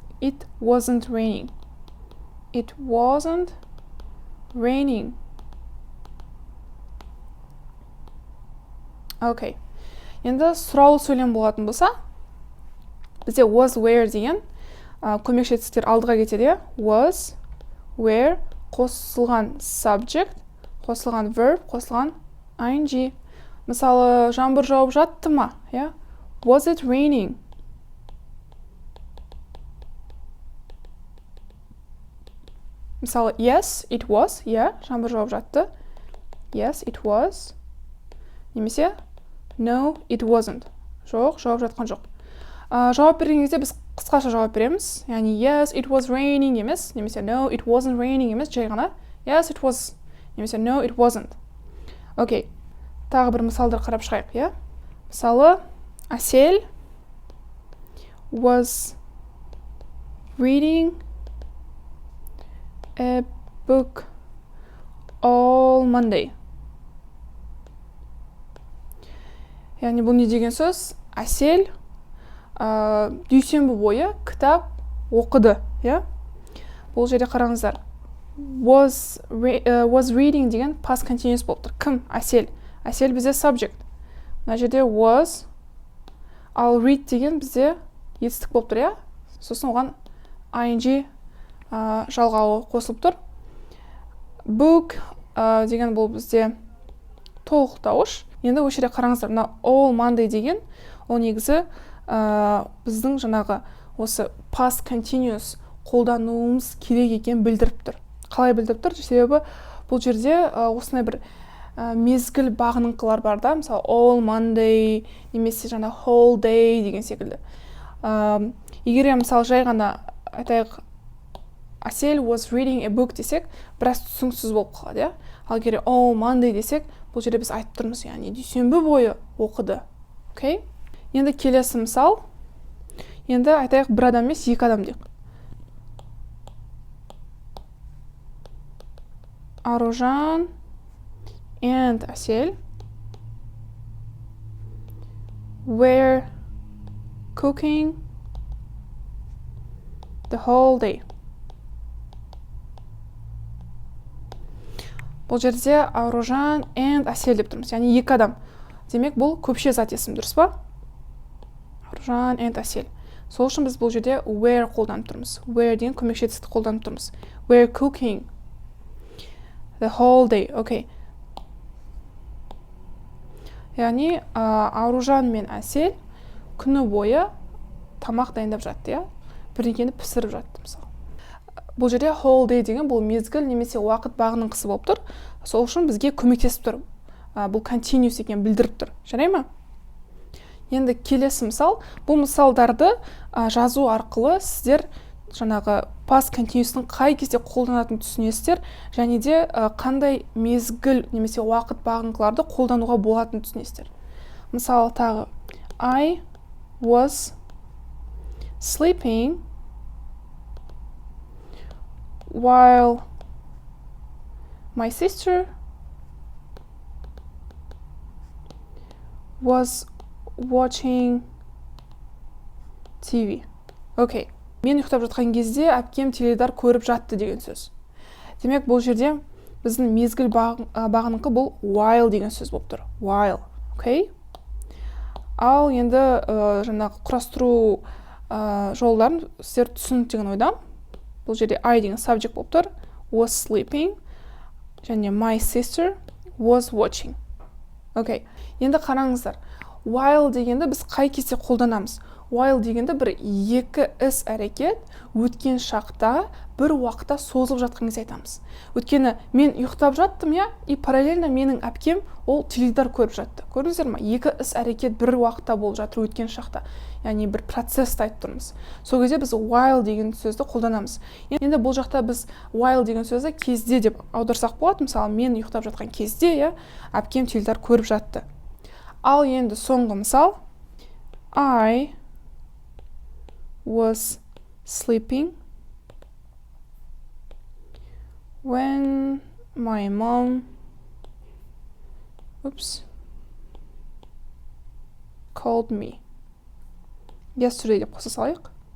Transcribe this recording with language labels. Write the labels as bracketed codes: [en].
[en] It wasn't raining. It wasn't raining. [kk] Окей. Енді сұраулы сөйлем болатын болса, бізде was, were деген көмекші етістіктер алдыға кетеді. [en] Was, were, қосылған subject, қосылған verb, қосылған ing. [kk] Мысалы, жаңбыр жауып жатты ма? [en] Was it raining? [kk] Мысалы, [en] yes, it was. [kk] Жаңбыр жауып жатты. [en] Yes, it was. [kk] Немесе, [en] no, it wasn't. [kk] Жоқ, жауып жатқан жоқ. Жауап берген кезде біз қысқаша жауап береміз. Яғни, [en] yes, it was raining [kk] емес. Немесе, [en] no, it wasn't raining [kk] емес. Жай ғана, [en] yes, it was [kk] немесе [en] no, it wasn't. [kk] Окей. Тағы бір мысалдар қарап шығайық, иә? Мысалы, [en] Әсел was reading a book all Monday. [kk] Яғни бұл не деген сөз? Әсел дүйсенбі бойы кітап оқыды, иә? Бұл жерде қараңыздар. Was reading деген past continuous болып тұр. Кім? Әсел. Әсел бізде subject. Мына жерде was, ал read деген бізде етістік болып тұр, иә? Сосын оған ing жалғауы қосылып тұр. Book деген бұл бізде толықтауыш. Енді осы жерде қараңыздар, мына all Monday деген ол негізі біздің жаңағы осы past continuous қолдануымыз керек екен білдіріп тұр. Қалай білдіріп тұр? Себебі бұл жерде осындай бір мезгіл бағыныңқылар бар да, мысалы all Monday немесе жаңа whole day деген секілді. Егер мысалы жай ғана айтайық [en] Әсел was reading a book [kk] десек, біраз түсініксіз болып қалады, иә? Ал егер all Monday десек, бұл жерде біз айтып тұрмыз, яғни дүйсенбі бойы оқыды. Окей? Енді келесі мысал. Енді айтайық бір адам емес, екі адам дейік. [en] Аружан and Әсел were cooking the whole day. [kk] Бұл жерде Аружан and Әсел деп тұрмыз, яғни екі адам. Демек, бұл көпше зат есім, дұрыс па? Аружан and Әсел. Сол үшін біз бұл жерде were қолданып тұрмыз. Were деген көмекші етістікті қолданып тұрмыз. [en] Were cooking the whole day. [kk] Окей. Яғни Аружан мен Әсел күні бойы тамақ дайындап жатты, иә? Бірдеңені пісіріп жатты, мысалы. Бұл жерде whole day деген бұл мезгіл немесе уақыт бағыныңқысы болып тұр. Сол үшін бізге көмектесіп тұр. Бұл continuous екен білдіріп тұр. Жарай ма? Енді келесі мысал. Бұл мысалдарды жазу арқылы сіздер жаңағы past continuous'тың қай кезде қолданатын түсінесіздер, және де қандай мезгіл немесе уақыт бағынқыларды қолдануға болатын түсінесіздер. [en] Мысалы тағы I was sleeping while my sister was watching TV. [kk] Окей. Мен ұйықтап жатқан кезде әпкем теледидар көріп жатты деген сөз. Демек, бұл жерде біздің мезгіл бағыныңқы бұл while деген сөз болып тұр. While. Окей? Ал енді жаңағы құрастыру жолдарын сіздер түсініп деген ойдам. Бұл жерде I деген subject болып тұр. [en] Was sleeping. [kk] Және [en] my sister was watching. [kk] Окей. Енді қараңыздар. While дегенді біз қай кезде қолданамыз? While дегенді бір екі іс әрекет өткен шақта бір уақытта созылып жатқан кезде айтамыз. Өткені мен ұйықтап жаттым, я, [ru] и параллельно [kk] менің әпкем ол теледидар көріп жатты. Көрдіңіздер ме? Екі іс әрекет бір уақытта болып жатыр өткен шақта. Яғни бір процессті айтып тұрмыз. Сол кезде біз while деген сөзді қолданамыз. Енді бұл жақта біз while деген сөзді кезде деп аударсақ болады. Мысалы, мен ұйықтап жатқан кезде, я, әпкем теледидар көріп жатты. Ал енді соңғы мысал. [en] I was sleeping when my mom called me yesterday [kk] деп қоса салайық.